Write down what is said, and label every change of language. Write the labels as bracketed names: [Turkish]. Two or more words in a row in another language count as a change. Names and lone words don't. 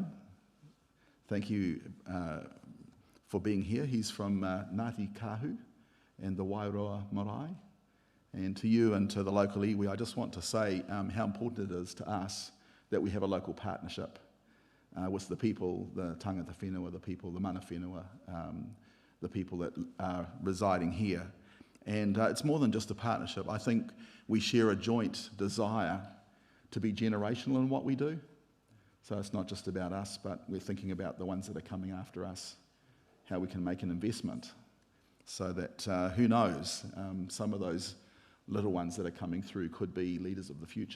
[English] Thank you for being here. He's from Ngāti Kahu and the Wairoa Marae. And to you and to the local iwi, I just want to say how important it is to us that we have a local partnership with the people, the [Māori] tangata whenua, [English] the people, the [Māori] mana whenua, [English] the people that are residing here. And it's more than just a partnership. I think we share a joint desire to be generational in what we do. So it's not just about us, but we're thinking about the ones that are coming after us, how we can make an investment so that, who knows, some of those little ones that are coming through could be leaders of the future.